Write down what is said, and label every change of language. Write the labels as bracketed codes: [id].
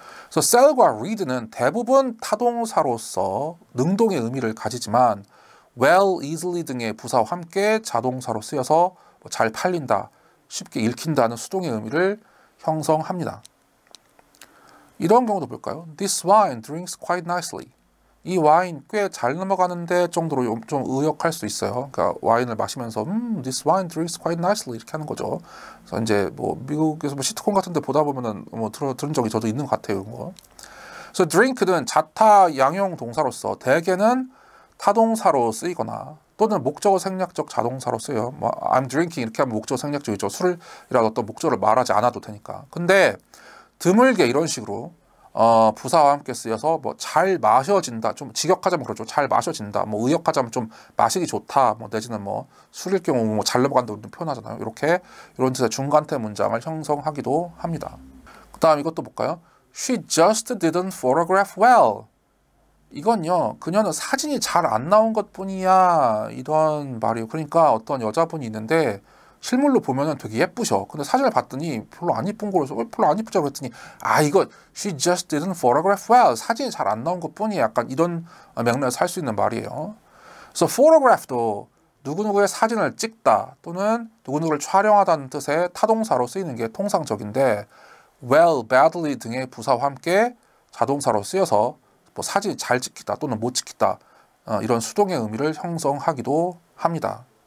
[ko] 그래서 sell과 read는 대부분 타동사로서 능동의 의미를 가지지만 [en] well, easily [ko] 등의 부사와 함께 자동사로 쓰여서 잘 팔린다, 쉽게 읽힌다는 수동의 의미를 형성합니다. 이런 경우도 볼까요? [en] This wine drinks quite nicely. [ko] 이 와인 꽤 잘 넘어가는데 정도로 좀 의역할 수 있어요. 그러니까 와인을 마시면서 [en] this wine drinks quite nicely [ko] 이렇게 하는 거죠. 그래서 이제 뭐 미국에서 뭐 시트콤 같은데 보다 보면은 뭐 들은 적이 저도 있는 것 같아요. 이런 거. 그래서 drink는 자타 양용 동사로서 대개는 타동사로 쓰이거나 또는 목적어 생략적 자동사로 쓰여요. 뭐 [en] I'm drinking [ko] 이렇게 하면 목적어 생략적이죠. 술이라도 어떤 목적어를 말하지 않아도 되니까. 근데 드물게 이런 식으로 부사와 함께 쓰여서 뭐 잘 마셔진다, 좀 직역하자면 그렇죠. 잘 마셔진다. 뭐 의역하자면 좀 마시기 좋다. 뭐 내지는 뭐 술일 경우 뭐 잘 넘어간다고 표현하잖아요. 이렇게 이런 뜻의 중간태 문장을 형성하기도 합니다. 그다음 이것도 볼까요? [en] She just didn't photograph well. [ko] 이건요, 그녀는 사진이 잘 안 나온 것뿐이야 이런 말이에요. 그러니까 어떤 여자분이 있는데 실물로 보면은 되게 예쁘셔. 근데 사진을 봤더니 별로 안 예쁜 거라서 왜 별로 안 예쁘죠? 그랬더니 이거 [en] she just didn't photograph well. [ko] 사진이 잘 안 나온 것뿐이야. 약간 이런 맥락에서 할 수 있는 말이에요. 그래서 photograph도 누구누구의 사진을 찍다 또는 누구누구를 촬영하다는 뜻의 타동사로 쓰이는 게 통상적인데 [en] well, badly [ko] 등의 부사와 함께 자동사로 쓰여서 뭐 사진이 잘 찍히다 또는 못 찍히다 이런 수동의 의미를 형성하기도 합니다.